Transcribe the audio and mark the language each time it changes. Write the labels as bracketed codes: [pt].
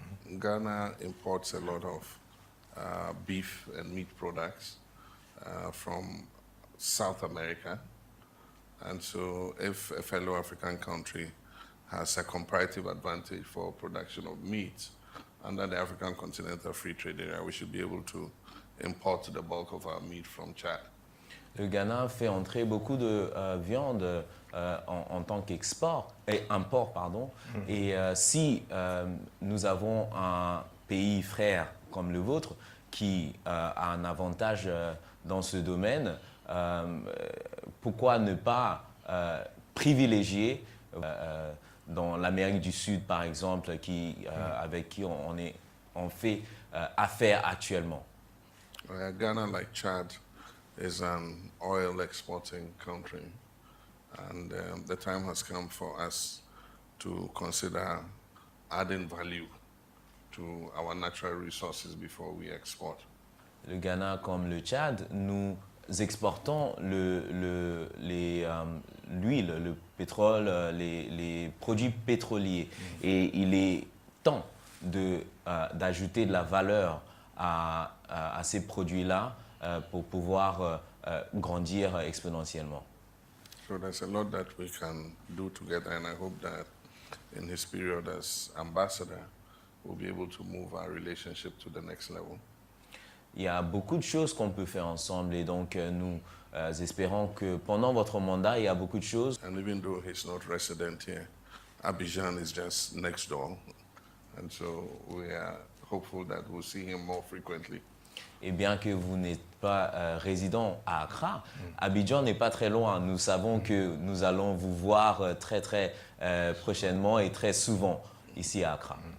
[en] Ghana imports a lot of beef and meat products from South America. And so if a fellow African country has a comparative advantage for production of meat under the African Continental Free Trade Area, we should be able to import the bulk of our meat from Chad. [fr] Le Ghana fait entrer beaucoup de viande en tant qu'export, import, pardon. Et si nous avons un pays frère comme le vôtre qui a un avantage dans ce domaine, pourquoi ne pas privilégier dans l'Amérique du Sud, par exemple, avec qui on fait affaire actuellement? [en] Ghana, like Chad, is an oil exporting country, and the time has come for us to consider adding value to our natural resources before we export. [fr] Le Ghana comme le Tchad, nous exportons l'huile, le pétrole, les produits pétroliers. Et il est temps d'ajouter de la valeur à ces produits-là pour pouvoir grandir exponentiellement. [en] So there's a lot that we can do together, and I hope that in his period as ambassador, we'll be able to move our relationship to the next level. [fr] Il y a beaucoup de choses qu'on peut faire ensemble et donc nous espérons que pendant votre mandat, il y a beaucoup de choses. [en] And even though he's not resident here, Abidjan is just next door, and so we are hopeful that we'll see him more frequently. [fr] Et bien que vous n'êtes pas résident à Accra, Abidjan n'est pas très loin. Nous savons que nous allons vous voir très très prochainement et très souvent ici à Accra.